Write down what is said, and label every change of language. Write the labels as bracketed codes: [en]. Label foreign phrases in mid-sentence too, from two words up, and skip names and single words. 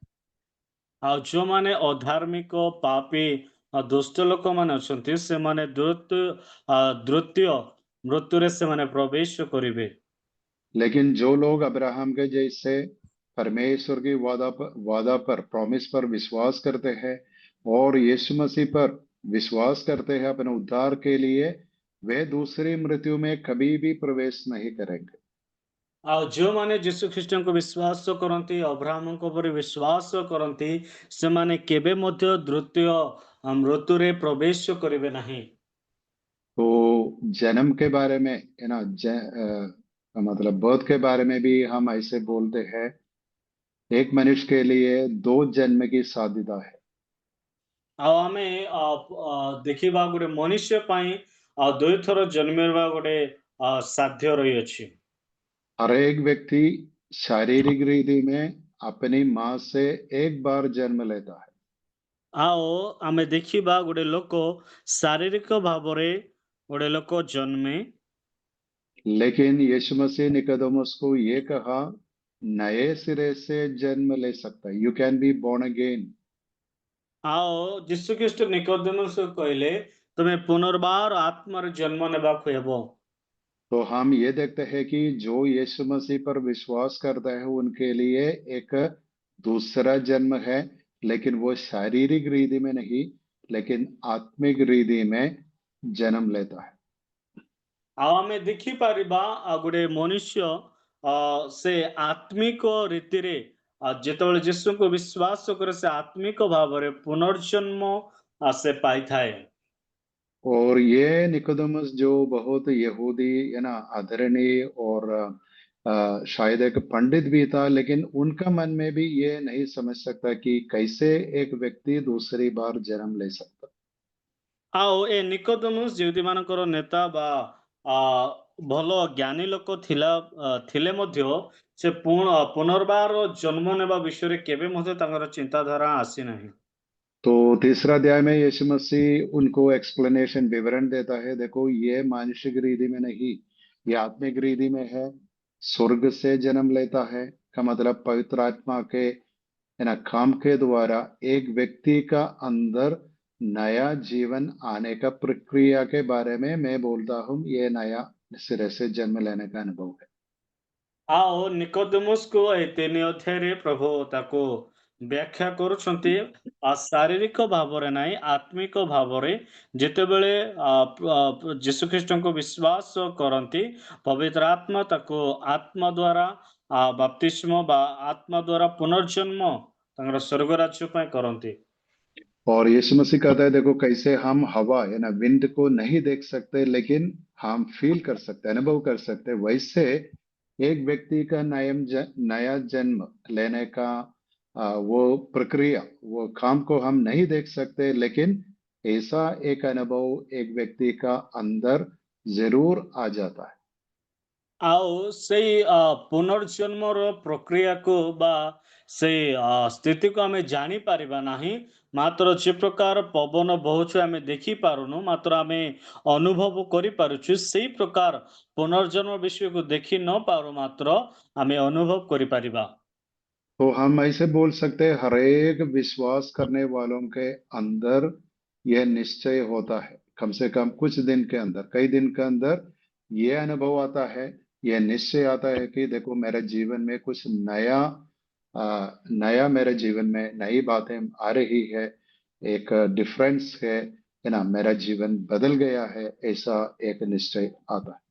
[or] ଆଉ ଯୋଉମାନେ ଅଧାର୍ମିକ ପାପୀ ଦୁଷ୍ଟ ଲୋକମାନେ ଅଛନ୍ତି, ସେମାନେ ଦ୍ୱିତୀୟ ମୃତ୍ୟୁରେ ସେମାନେ ପ୍ରବେଶ କରିବେ। [hi] लेकिन जो लोग अब्राहम के जैसे परमेश्वर की वादा पर प्रॉमिस पर विश्वास करते हैं और यीशु मसीह पर विश्वास करते हैं अपने उद्धार के लिए, वे दूसरी मृत्यु में कभी भी प्रवेश नहीं करेंगे। [or] ଆଉ ଯେଉଁମାନେ ଯୀଶୁଖ୍ରୀଷ୍ଟଙ୍କୁ ବିଶ୍ୱାସ କରନ୍ତି, ଅବ୍ରାହ୍ମଙ୍କ ଉପରେ ବିଶ୍ୱାସ କରନ୍ତି, ସେମାନେ କେବେ ମଧ୍ୟ ଦ୍ୱିତୀୟ ମୃତ୍ୟୁରେ ପ୍ରବେଶ କରିବେ ନାହିଁ। [hi] तो जन्म के बारे में है ना, मतलब बर्थ के बारे में भी हम ऐसे बोलते हैं, एक मनुष्य के लिए 2 जन्म की साध्यता है। [or] ଆଉ ଆମେ ଦେଖିବା ଗୋଟେ ମନୁଷ୍ୟ ପାଇଁ 2 ଥର ଜନ୍ମିବା ଗୋଟେ ସାଧ୍ୟ ରହିଅଛି। [hi] हर एक व्यक्ति शारीरिक रीति में अपनी माँ से एक बार जन्म लेता है, [or] ଆଉ ଆମେ ଦେଖିବା ଗୋଟେ ଲୋକ ଶାରୀରିକ ଭାବରେ ଗୋଟେ ଲୋକ ଜନ୍ମେ, [hi] लेकिन यीशु मसीह निकोदेमुस को ये कहा, नए सिरे से जन्म ले सकता है, [en] You can be born again. [or] ଆଉ ଯୀଶୁଖ୍ରୀଷ୍ଟ ନିକୋଦେମସକୁ କହିଲେ, ତମେ ପୁନର୍ବାର ଆତ୍ମାର ଜନ୍ମ ନେବାକୁ ହେବ। [hi] तो हम ये देखते हैं कि जो यीशु मसीह पर विश्वास करता है उनके लिए एक दूसरा जन्म है, लेकिन वो शारीरिक रीति में नहीं, लेकिन आत्मिक रीति में जन्म लेता है। [or] ଆଉ ଆମେ ଦେଖିପାରିବା ଗୋଟେ ମନୁଷ୍ୟ ସେ ଆତ୍ମିକ ରୀତିରେ ଯେତେବେଳେ ଯୀଶୁଙ୍କୁ ବିଶ୍ୱାସ କରେ, ସେ ଆତ୍ମିକ ଭାବରେ ପୁନର୍ଜନ୍ମ ସେ ପାଇଥାଏ। [hi] और ये निकोदेमुस जो बहुत यहूदी है ना, आदरणीय और शायद एक पंडित भी था, लेकिन उनका मन में भी ये नहीं समझ सकता कि कैसे एक व्यक्ति दूसरी बार जन्म ले सकता। [or] ଆଉ ଏ ନିକୋଦେମସ୍ ଯିହୁଦୀମାନଙ୍କର ନେତା ବା ଭଲ ଜ୍ଞାନୀ ଲୋକ ଥିଲେ ମଧ୍ୟ ସେ ପୁନର୍ବାର ଜନ୍ମ ନେବା ବିଷୟରେ କେବେ ମଧ୍ୟ ତାଙ୍କର ଚିନ୍ତାଧାରା ଆସିନାହିଁ। [hi] तो तीसरा अध्याय में यीशु मसीह उनको एक्सप्लेनेशन, विवरण देता है, देखो ये मानसिक रीति में नहीं, ये आत्मिक रीति में है। स्वर्ग से जन्म लेता है का मतलब पवित्र आत्मा के है ना काम के द्वारा एक व्यक्ति का अंदर नया जीवन आने का प्रक्रिया के बारे में मैं बोलता हूँ, ये नया सिरे से जन्म लेने का अनुभव है। [or] ଆଉ ନିକୋଦେମସକୁ ଏ 3 ଅଧ୍ୟାୟରେ ପ୍ରଭୁ ତାକୁ ବ୍ୟାଖ୍ୟା କରୁଛନ୍ତି, ଶାରୀରିକ ଭାବରେ ନାହିଁ, ଆତ୍ମିକ ଭାବରେ ଯେତେବେଳେ ଯୀଶୁଖ୍ରୀଷ୍ଟଙ୍କୁ ବିଶ୍ୱାସ କରନ୍ତି, ପବିତ୍ର ଆତ୍ମା ତାକୁ ଆତ୍ମା ଦ୍ୱାରା ବାପ୍ତିସ୍ମ ବା ଆତ୍ମା ଦ୍ୱାରା ପୁନର୍ଜନ୍ମ ତାଙ୍କର ସ୍ୱର୍ଗ ରାଜ୍ୟ ପାଇଁ କରନ୍ତି। [hi] और यीशु मसीह कहता है देखो कैसे हम हवा है ना विंड को नहीं देख सकते लेकिन हम फील कर सकते अनुभव कर सकते, वैसे एक व्यक्ति का नया जन्म लेने का वो प्रक्रिया वो काम को हम नहीं देख सकते, लेकिन ऐसा एक अनुभव एक व्यक्ति का अंदर जरूर आ जाता है। [or] ଆଉ ସେଇ ପୁନର୍ଜନ୍ମର ପ୍ରକ୍ରିୟାକୁ ବା ସେଇ ସ୍ଥିତିକୁ ଆମେ ଜାଣିପାରିବା ନାହିଁ। ମାତ୍ର ଯେ ପ୍ରକାର ପବନ ବହୁଛି ଆମେ ଦେଖିପାରୁନୁ, ମାତ୍ର ଆମେ ଅନୁଭବ କରିପାରୁଛୁ। ସେଇ ପ୍ରକାର ପୁନର୍ଜନ୍ମ ବିଷୟକୁ ଦେଖି ନ ପାରୁ, ମାତ୍ର ଆମେ ଅନୁଭବ କରିପାରିବା। [hi] तो हम ऐसे बोल सकते हैं हर एक विश्वास करने वालों के अंदर यह निश्चय होता है, कम से कम कुछ दिन के अंदर कई दिन के अंदर यह अनुभव आता है, यह निश्चय आता है कि देखो मेरे जीवन में कुछ नया मेरे जीवन में नई बातें आ रही है, एक डिफरेंस है ना, मेरा जीवन बदल गया है, ऐसा एक निश्चय आता है।